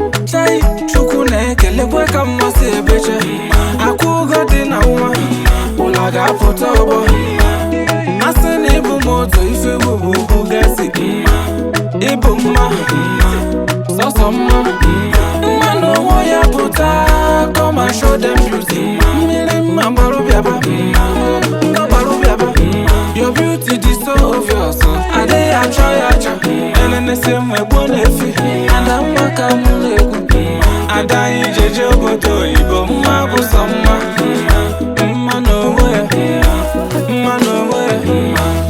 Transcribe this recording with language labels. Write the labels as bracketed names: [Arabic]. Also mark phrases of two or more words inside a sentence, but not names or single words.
[Igbo] Chai, Chukwu na-ekelekwe ka mma si ebeche. Akwụ ụgọ dị na nwa, ụla ga-apụta ọgbọ. Asị na ịbụ m otu ife bụ bụ Bugatti. Ịbụ mma, sọsọ mma. Mma na onwe ya pụta, [English] come and show them beauty. [Igbo] Mmiri mma gbarụ bịaba, nga gbarụ bịaba. [English] Your beauty [Igbo] dị [English] so obvious, [Igbo] adịghị achọ ya achọ. Enenesi m egbo na-efi, ada mma ka mụ na-ekwu. Ada anyị jeje obodo oyibo, mma bụ sọ mma. Mma na onwe ya, mma na onwe ya.